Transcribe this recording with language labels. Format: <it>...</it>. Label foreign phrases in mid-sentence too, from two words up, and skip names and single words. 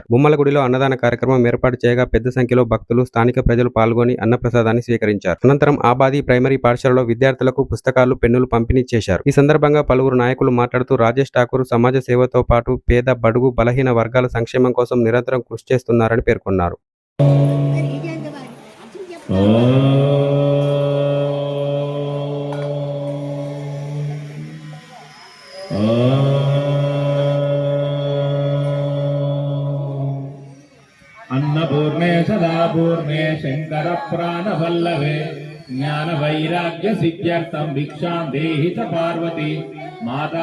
<te>బొమ్మలగుడిలో అన్నదాన కార్యక్రమం ఏర్పాటు చేయగా పెద్ద సంఖ్యలో భక్తులు, స్థానిక ప్రజలు పాల్గొని అన్నప్రసాదాన్ని స్వీకరించారు. అనంతరం ఆబాది ప్రైమరీ పాఠశాలలో విద్యార్థులకు పుస్తకాలు, పెన్నులు పంపిణీ చేశారు. ఈ సందర్భంగా పలువురు నాయకులు మాట్లాడుతూ రాజేష్ ఠాకూర్ సమాజ సేవతో పాటు పేద, బడుగు, బలహీన వర్గాల సంక్షేమం కోసం నిరంతరం కృషి చేస్తున్నారని పేర్కొన్నారు.</te> <sa>अन्नपूर्णे सदापूर्णे शंकर प्राणवल्लभे ज्ञान वैराग्य सिद्ध्यर्थं भिक्षां देहि च पार्वती माता</sa>